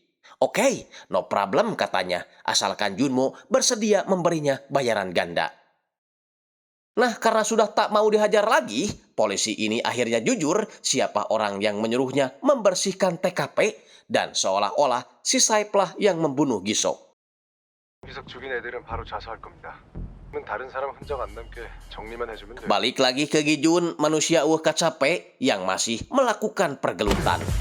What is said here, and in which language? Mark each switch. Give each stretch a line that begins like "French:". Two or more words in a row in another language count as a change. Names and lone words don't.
Indonesian: Oke,
English: no problem
Indonesian: katanya, asalkan Junmo bersedia memberinya bayaran ganda. Nah, karena sudah tak mau dihajar lagi, polisi ini akhirnya jujur siapa orang yang menyuruhnya membersihkan TKP dan seolah-olah si Saiplah yang membunuh Gi-sok.
Korean: 기석 죽인 애들은 바로 자수할 겁니다. 다른 사람 흔적 안 남게 정리만 해주면 돼요.
Indonesian: Balik lagi ke Gi-jun, manusia kacape yang masih melakukan pergelutan.